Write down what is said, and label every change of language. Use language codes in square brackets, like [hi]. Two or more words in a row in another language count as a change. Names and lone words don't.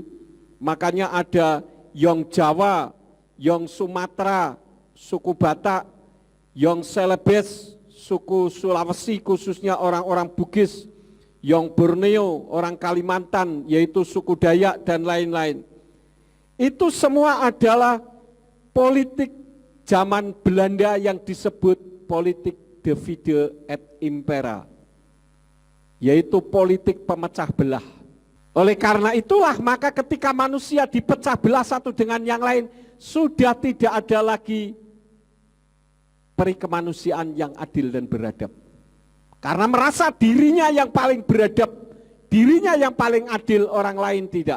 [id] Makanya ada Yong Jawa, Yong Sumatera, suku Batak, Yong Celebes, suku Sulawesi khususnya orang-orang Bugis, Yong Borneo, orang Kalimantan, yaitu suku Dayak dan lain-lain. Itu semua adalah politik zaman Belanda yang disebut politik [la] divide et impera, [id] yaitu politik pemecah belah. Oleh karena itulah maka ketika manusia dipecah belah satu dengan yang lain, sudah tidak ada lagi peri kemanusiaan yang adil dan beradab. Karena merasa dirinya yang paling beradab, dirinya yang paling adil, orang lain tidak.